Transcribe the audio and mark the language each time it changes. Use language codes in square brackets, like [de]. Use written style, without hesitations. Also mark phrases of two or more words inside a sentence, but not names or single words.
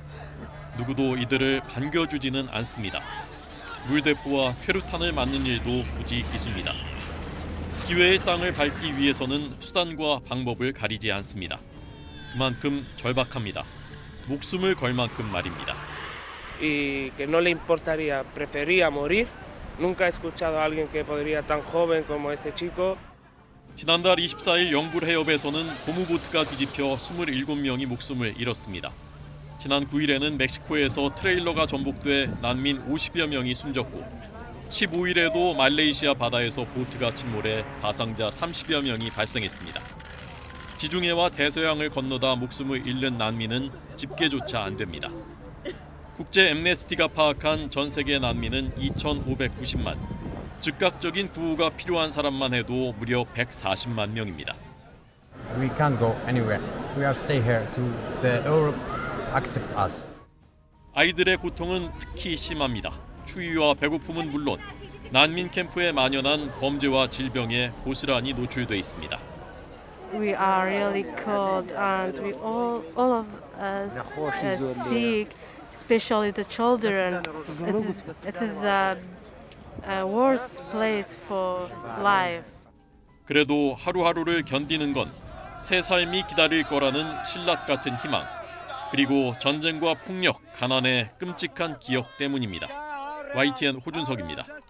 [ko] 누구도 이들을 반겨주지는 않습니다. 물대포와 최루탄을 맞는 일도 굳이 기수입니다. 기회의 땅을 밟기 위해서는 수단과 방법을 가리지 않습니다. 그만큼 절박합니다. 목숨을 걸 만큼 말입니다. [es] Y que no le importaría, prefería morir. Nunca he escuchado a alguien que podría tan joven como ese chico. [ko] 지난달 24일 영불 해협에서는 고무보트가 뒤집혀 27명이 목숨을 잃었습니다. 지난 9일에는 멕시코에서 트레일러가 전복돼 난민 50여 명이 숨졌고 15일에도 말레이시아 바다에서 보트가 침몰해 사상자 30여 명이 발생했습니다. 지중해와 대서양을 건너다 목숨을 잃는 난민은 집계조차 안 됩니다. 국제 엠네스티가 파악한 전 세계 난민은 2,590만, 즉각적인 구호가 필요한 사람만 해도 무려 140만 명입니다. [en] We can't go anywhere. We are stay here to the Europe accept us. [ko] 아이들의 고통은 특히 심합니다. 추위와 배고픔은 물론 난민 캠프에 만연한 범죄와 질병에 고스란히 노출돼 있습니다. [en] We are really cold and we all of us sick, especially the children. It is the worst place for life. [ko] 그래도 하루하루를 견디는 건 새 삶이 기다릴 거라는 신라 같은 희망, 그리고 전쟁과 폭력, 가난의 끔찍한 기억 때문입니다. YTN 호준석입니다.